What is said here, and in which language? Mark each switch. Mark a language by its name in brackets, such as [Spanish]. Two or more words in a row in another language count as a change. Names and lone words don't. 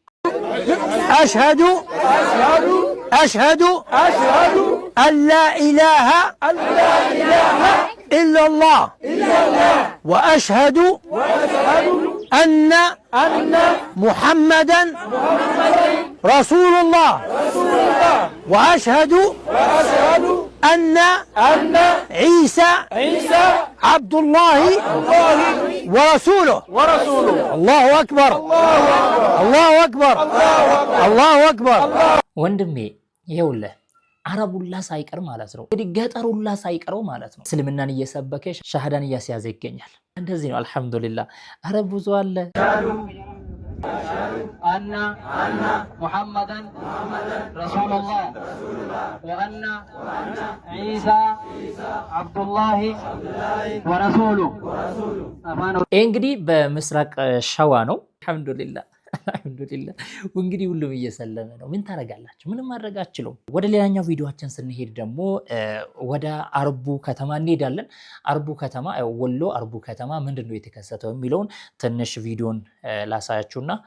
[Arabic] أشهد أن لا إله إلا الله وأشهد أن محمدا رسول الله وأشهد أن عيسى عبد الله ورسوله الله أكبر الله أكبر الله أكبر [Amharic] ወንድሜ ይኸውልህ አረቡላ ሳይቀር ማለት ነው እንግዲህ ገጠሩላ ሳይቀረው ማለት ነው እስልምናን እየሰበከ ሻሃዳን እያስያዘ ይገኛል። እንደዚህ ነው አልহামዱሊላህ። አረ ብዙ አለ [Arabic] أن محمدا رسول الله وأن عيسى عبد الله ورسوله [Amharic] እንግዲህ በምስራቅ ሸዋ ነው። አልহামዱሊላህ አልহামዱሊላህ። እንግዲህ ሁሉም እየሰለመ ነው። ምን ታረጋላችሁ? ምንም ማድረግ አትችሉም። ወደ ሌላኛው ቪዲዮአችን ስንሄድ ደግሞ ወደ አርቡ ከተማ እንሄዳለን። አርቡ ከተማ ወሎ አርቡ ከተማ ምንድነው የተከሰተው የሚለውን ትንሽ ቪዲዮን ላሳያችሁና